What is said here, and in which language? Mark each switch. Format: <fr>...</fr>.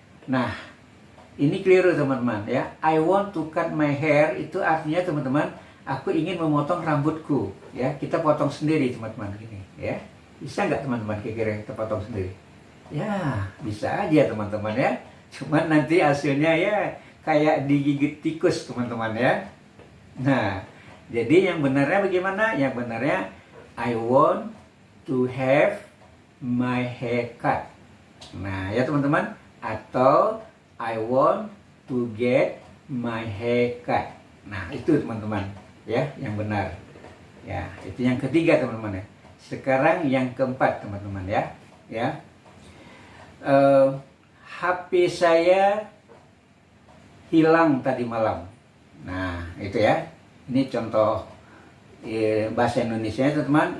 <id>Nah, ini keliru teman-teman ya.</id> <en>I want to cut my hair</en> <id>itu artinya teman-teman, aku ingin memotong rambutku. Ya, kita potong sendiri teman-teman gini, ya. Bisa nggak teman-teman kira-kira kita potong sendiri? Ya, bisa aja teman-teman ya. Cuman nanti hasilnya ya kayak digigit tikus teman-teman ya. Nah, jadi yang benarnya bagaimana? Yang benarnya</id> <en>I want to have my hair cut.</en> <id>Nah, ya teman-teman.</id> <en>Atau I want to get my hair cut.</en> <id>Nah, itu teman-teman ya, yang benar. Ya, itu yang ketiga teman-teman ya. Sekarang yang keempat teman-teman ya, ya, HP saya hilang tadi malam. Nah itu ya, ini contoh bahasa Indonesia teman-teman.</id>